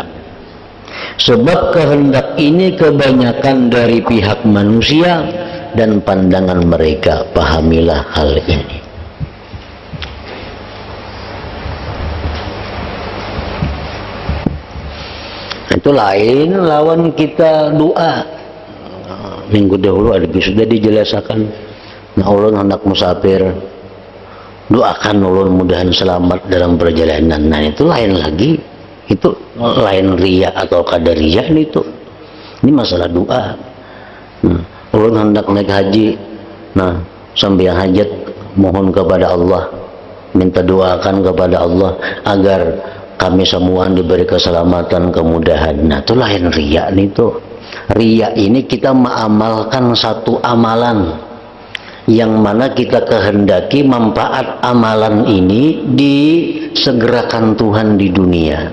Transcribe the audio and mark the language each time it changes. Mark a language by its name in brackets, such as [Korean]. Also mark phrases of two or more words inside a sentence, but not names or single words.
[Banjar] Sebab kehendak ini kebanyakan dari pihak manusia dan pandangan mereka, pahamilah hal ini. Itu lain lawan kita doa. minggu dahulu ada sudah dijelaskan. Nah, ulun hendak musafir, doakan ulun mudahan selamat dalam perjalanan. Nah, itu lain lagi, itu lain riya atau qadariyah itu. Ini masalah doa. Nah, ulun hendak naik haji, nah sambil hajat mohon kepada Allah, minta doakan kepada Allah agar kami semua diberi keselamatan, kemudahan. Nah, itu lain riya itu. Riya ini kita mengamalkan satu amalan yang mana kita kehendaki manfaat amalan ini disegerakan Tuhan di dunia.